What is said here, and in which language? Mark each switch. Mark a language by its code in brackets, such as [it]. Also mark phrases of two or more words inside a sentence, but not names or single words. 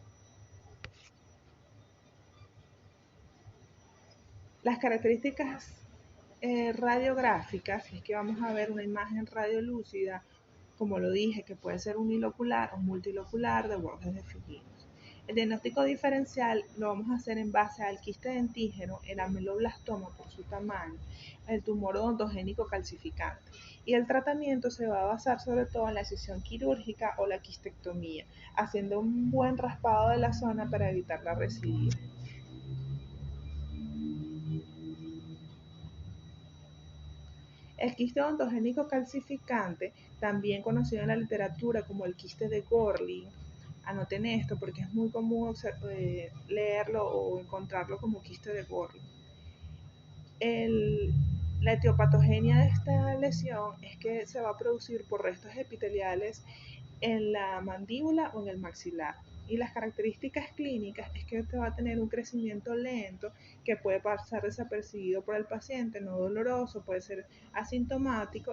[es] Las características radiográficas es que vamos a ver una imagen radiolúcida, como lo dije, que puede ser unilocular o multilocular de bordes definidos. El diagnóstico diferencial lo vamos a hacer en base al quiste dentígeno, el ameloblastoma por su tamaño, el tumor odontogénico calcificante. Y el tratamiento se va a basar sobre todo en la excisión quirúrgica o la quistectomía, haciendo un buen raspado de la zona para evitar la recidiva. El quiste odontogénico calcificante, también conocido en la literatura como el quiste de Gorlin, anoten esto porque es muy común leerlo o encontrarlo como quiste de Gorlin. La etiopatogenia de esta lesión es que se va a producir por restos epiteliales en la mandíbula o en el maxilar. Y las características clínicas es que este va a tener un crecimiento lento que puede pasar desapercibido por el paciente, no doloroso, puede ser asintomático.